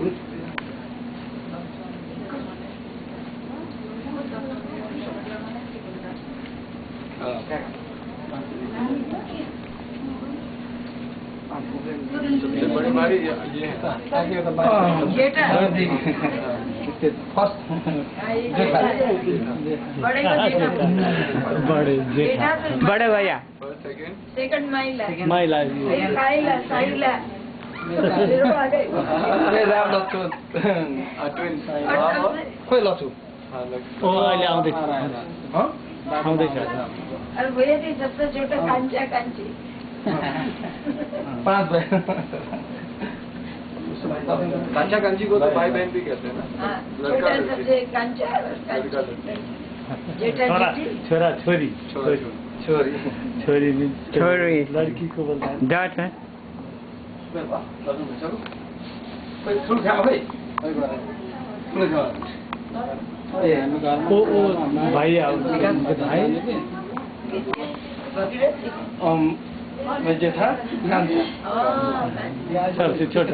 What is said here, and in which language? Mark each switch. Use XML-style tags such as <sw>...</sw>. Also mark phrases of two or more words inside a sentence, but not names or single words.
<hi>सबसे बड़ी बारी ये है फर्स्ट बड़े भैया सेकंड महिला महिला</hi> <ne>खोइ लछु अहिले आउँदैछ</ne> <hi>और भैया थी सबसे छोटा कांचा कांची 5 भाई। कांचा कांची को तो भाई बहन भी कहते हैं ना। छोटा सबसे कांचा</hi> <ne>छोरा छोरी छोरी छोरी</ne> <hi>लड़की को बोलता है जाट है। भाई भाई था सबसे छोटा</hi>